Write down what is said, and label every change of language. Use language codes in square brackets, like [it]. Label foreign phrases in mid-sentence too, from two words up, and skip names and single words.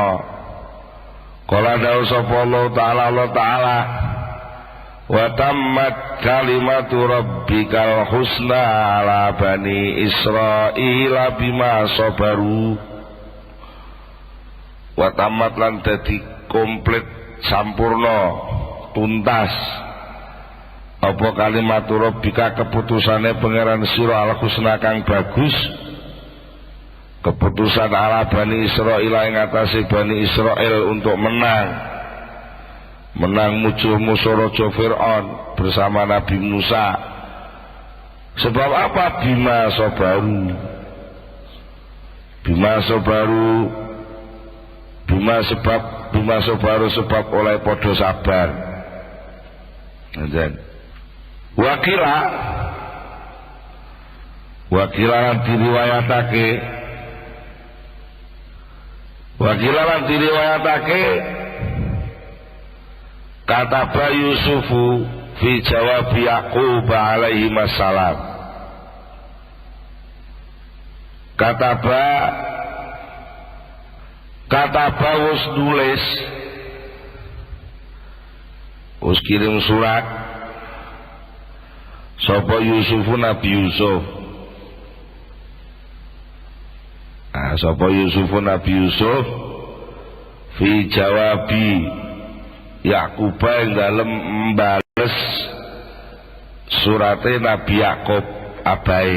[ar] قال [jv] dawu sapa [ar] الله تعالى وتمت كلمت ربك الحسنى على بني إسرائيل بما صبروا. وتمت [jv] lan dadi komplit sampurna tuntas apa [ar] كلمت ربك [jv] keputusane pangeran sira [ar] الحسنى [jv] kang bagus. [id] Keputusan [ar] على بني إسرائيل [id] ing atase bani Israil untuk menang musuh Raja Fir'aun bersama Nabi Musa. [jv] Sebab apa? [ar] بما صبروا [jv] sebab oleh podo sabar. Wakilan diriwayatake [ar] كتب يوسف في جواب يعقوب عليه السلام. [jv] Kataba wis nulis, wis kirim surat sapa Yusufu Nabi Yusuf. Sapa Yusufu Nabi Yusuf [ar] في جواب يعقوب [jv] ing dalem mbales surate Nabi Yaqub abahe.